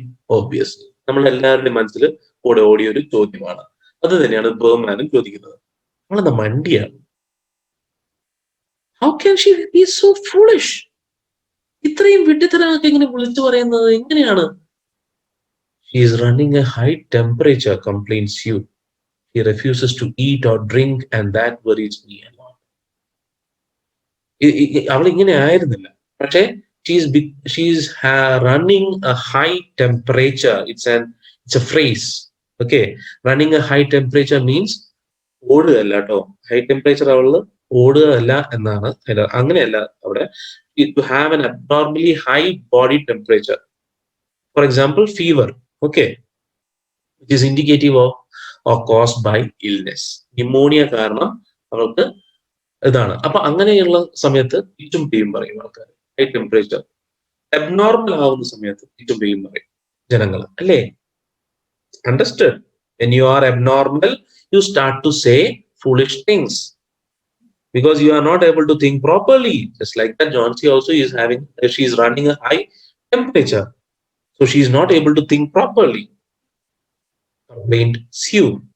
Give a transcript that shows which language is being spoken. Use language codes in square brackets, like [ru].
[ml] Obviously നമ്മൾ എല്ലാവരുടെയും മനസ്സിൽ കൂടെ ഓടിയ ഒരു ചോദ്യമാണ്. അത് തന്നെയാണ് ബർമാനും ചോദിക്കുന്നത്. നമ്മളെന്താ മണ്ടിയാണ്? [en] How can she be so foolish? [ml] ഇത്രയും വിഡ്ഢിത്തരമൊക്കെ ഇങ്ങനെ വിളിച്ചു പറയുന്നത് എങ്ങനെയാണ്? [en] She is running a high temperature, complains Sue. He refuses to eat or drink, and that worries me a lot. [ml] അവൾ ഇങ്ങനെ ആയിരുന്നില്ല, പക്ഷേ [en] She's running a high temperature. It's a phrase. Okay, running a high temperature means [ml] ഓടുകയല്ല കേട്ടോ. High temperature അവള് ഓടുകയല്ല എന്നാണ്. അങ്ങനെയല്ല അവിടെ. [en] To have an abnormally high body temperature, for example fever, okay, which is indicative of caused by illness. [ml] Pneumonia കാരണം അവൾക്ക് ഇതാണ്. അപ്പൊ അങ്ങനെയുള്ള സമയത്ത് ചുറ്റും പെയ്യും പറയും ആൾക്കാർ. ഹൈ ടെമ്പറേച്ചർ അബ്നോർമൽ ആവുന്ന സമയത്ത് ചുറ്റും പെയ്യും പറയും ജനങ്ങൾ, അല്ലേ? [en] Understood? When you are abnormal, you start to say foolish things because you are not able to think properly. Just like that, Johnsy also she is running a high temperature, so she is not able to think properly, complained Sue.